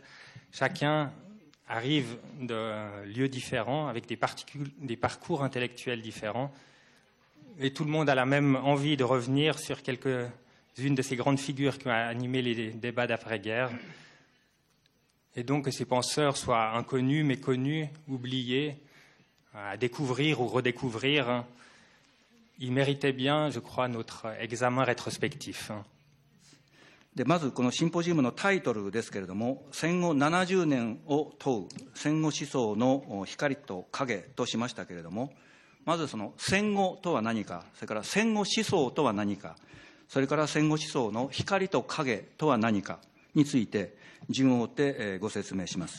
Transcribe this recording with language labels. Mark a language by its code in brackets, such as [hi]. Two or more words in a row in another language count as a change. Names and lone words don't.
[fr] Chacun arrive de lieux différents, avec des parcours intellectuels différents, et tout le monde a la même envie de revenir sur quelques-unes de ces grandes figures qui ont animé les débats d'après-guerre, et donc que ces penseurs soient inconnus, méconnus, oubliés, à découvrir ou redécouvrir. Ils méritaient bien, je crois, notre examen rétrospectif. [ja] でまずこのシンポジウムのタイトルですけれども、戦後70年を問う戦後思想の光と影としましたけれども、まずその戦後とは何か、それから戦後思想とは何か、それから戦後思想の光と影とは何かについて順を追ってご説明します。